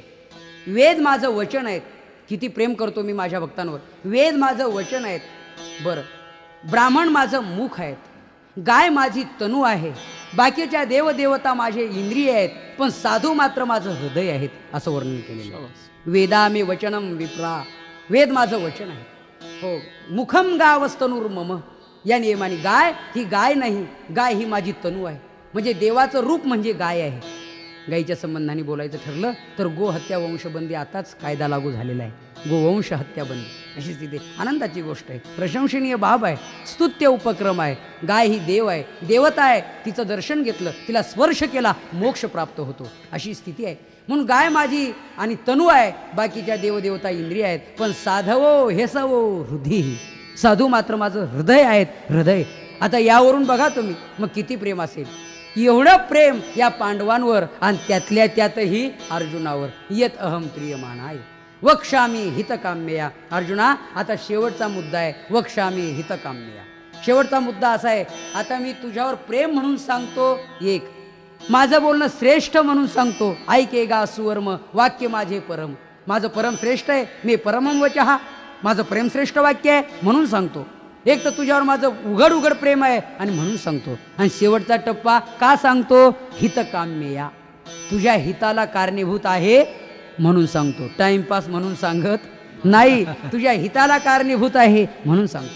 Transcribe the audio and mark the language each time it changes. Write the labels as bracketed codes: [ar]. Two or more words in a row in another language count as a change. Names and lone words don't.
[mr] वेद माझं वचन आहेत. किती प्रेम करतो मी माझ्या भक्तांवर. वेद माझं वचन आहेत. बरं, ब्राह्मण माझं मुख आहेत, गाय माझी तनू आहे, बाकीच्या देवदेवता माझे इंद्रिय आहेत, पण साधू मात्र माझं हृदय आहेत, असं वर्णन केलेलं. [sa] वेदा मे वचनम विप्रा. [mr] वेद माझं वचन आहे. हो, [sa] मुखम गावस्तनूर मम. [mr] या नियमाने गाय ही गाय नाही, गाय ही माझी तनू आहे. म्हणजे देवाचं रूप म्हणजे गाय आहे. गायीच्या संबंधाने बोलायचं ठरलं तर गोहत्या वंशबंदी आताच कायदा लागू झालेला आहे. गोवंश हत्याबंदी. अशी स्थिती. आनंदाची गोष्ट आहे, प्रशंसनीय बाब आहे, स्तुत्य उपक्रम आहे. गाय ही देव आहे, देवता आहे, तिचं दर्शन घेतलं, तिला स्पर्श केला, मोक्ष प्राप्त होतो, अशी स्थिती आहे. म्हणून गाय माझी आणि तनू आहे, बाकीच्या देवदेवता इंद्रिय आहेत, पण साधवो हे सवो हृदय, साधू मात्र माझं हृदय आहेत, हृदय. आता यावरून बघा तुम्ही मग किती प्रेम असेल. एवढं प्रेम या पांडवांवर आणि त्यातल्या त्यातही अर्जुनावर. [sa] यत अहम प्रियमाणाय वक्ष्यामी हितकाम्यया. [mr] अर्जुना आता शेवटचा मुद्दा आहे, [sa] वक्ष्यामी हितकाम्यया. [mr] शेवटचा मुद्दा असा आहे, आता मी तुझ्यावर प्रेम म्हणून सांगतो एक, माझं बोलणं श्रेष्ठ म्हणून सांगतो. ऐकेगा सुवर्म वाक्य माझे परम. माझं परम श्रेष्ठ आहे, मी [sa] परमम वचः, [mr] माझं प्रेम श्रेष्ठ वाक्य आहे म्हणून सांगतो. एक तर तुझ्यावर माझं उघड उघड प्रेम आहे आणि म्हणून सांगतो. आणि शेवटचा टप्पा का सांगतो, हितकाम्यया, तुझ्या हिताला कारणीभूत आहे म्हणून सांगतो. टाइमपास म्हणून सांगत नाही, तुझ्या हिताला कारणीभूत आहे म्हणून सांगतो.